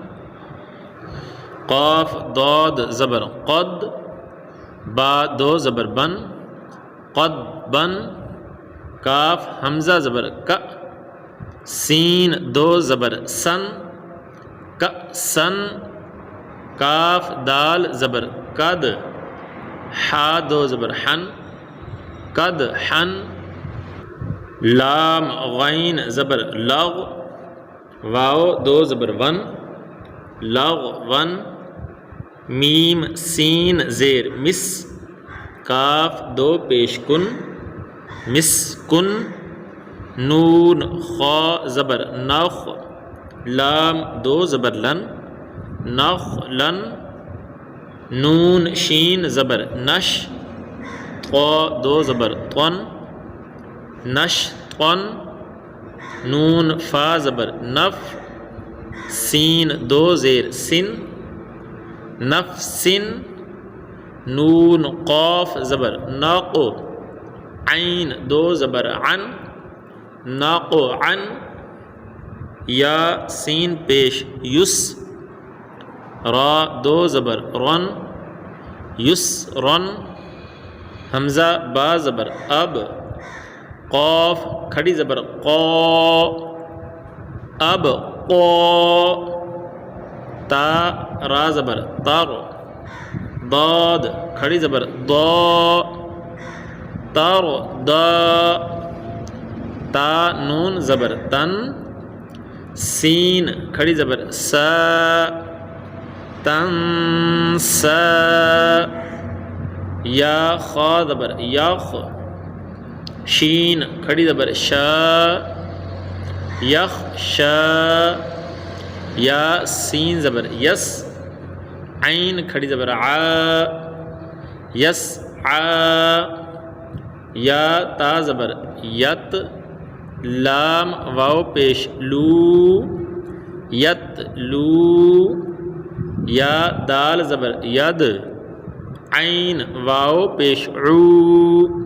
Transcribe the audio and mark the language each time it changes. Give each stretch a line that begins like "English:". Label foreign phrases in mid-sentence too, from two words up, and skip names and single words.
Urdu: قاف ضاد زبر قد با دو زبر بن قد بن کاف حمزہ زبر ک سین دو زبر سن ک سن کاف دال زبر قد حا دو زبر حن قد حن لام غین زبر لغ واو دو زبر ون لغ ون میم سین زیر مس کاف دو پیش کن مس کن نون خا زبر نخ لام دو زبر لن نخ لن نون شین زبر نش طا دو زبر طن نش طن نون فا زبر نف سین دو زیر سن نفسن نون قاف زبر ناق عین دو زبر عن ناق عن یا سین پیش یس را دو زبر رن یس رن حمزہ با زبر اب قاف کھڑی زبر قا اب قا تا را زبر تر ضاد کھڑی زبر ضا تر دا تا نون زبر تن سین کھڑی زبر سا تن سا یا خا زبر یخ شین کھڑی زبر شا یخ شا یا سین زبر یس عین کھڑی زبر ع یس ع یا تا زبر یت لام واو پیش لو یت لو یا دال زبر ید عین واو پیش عو